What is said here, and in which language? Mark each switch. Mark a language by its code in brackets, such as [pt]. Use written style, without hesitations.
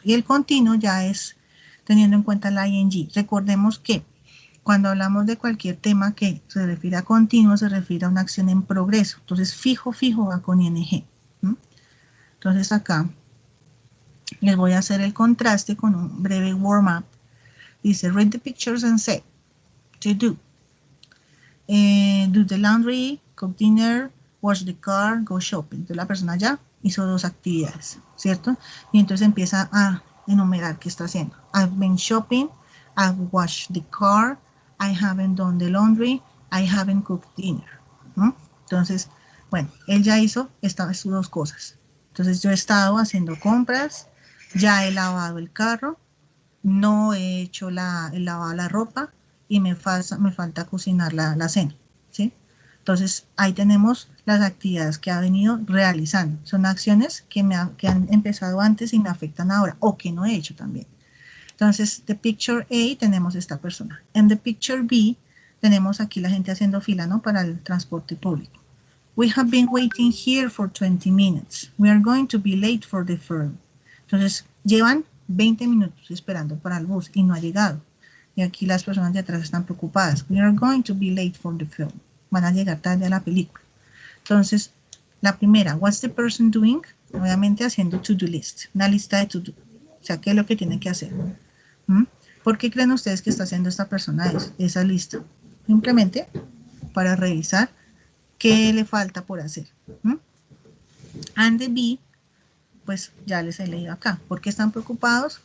[es] Y el continuo ya es teniendo en cuenta la ing. Recordemos que cuando hablamos de cualquier tema que se refiere a continuo, se refiere a una acción en progreso. Entonces, fijo va con ing. ¿Mm? Entonces, acá les voy a hacer el contraste con un breve warm-up. [en] Dice, read the pictures and say, to do. Do the laundry, cook dinner, wash the car, go shopping. [es] Entonces la persona ya hizo 2 actividades, ¿cierto? Y entonces empieza a enumerar qué está haciendo. [en] I've been shopping, I've washed the car, I haven't done the laundry, I haven't cooked dinner. [es] ¿No? Entonces, bueno, él ya hizo estas 2 cosas. Entonces yo he estado haciendo compras, ya he lavado el carro, no he hecho el lavado de la ropa y me falta cocinar la cena, ¿sí? Entonces, ahí tenemos las actividades que ha venido realizando. Son acciones que han empezado antes y me afectan ahora, o que no he hecho también. Entonces, [en] the picture A [es] tenemos esta persona. En [en] the picture B [es] tenemos aquí la gente haciendo fila, ¿no? Para el transporte público. [en] We have been waiting here for 20 minutes. We are going to be late for the firm. [es] Entonces, llevan 20 minutos esperando para el bus y no ha llegado. Y aquí las personas de atrás están preocupadas. [en] We are going to be late for the film. [es] Van a llegar tarde a la película. Entonces, la primera, [en] what's the person doing? [es] Obviamente haciendo to-do list, una lista de to-do. O sea, ¿qué es lo que tiene que hacer? ¿Por qué creen ustedes que está haciendo esta persona esa lista? Simplemente para revisar qué le falta por hacer. [en] And the B, [es] pues ya les he leído acá. ¿Por qué están preocupados?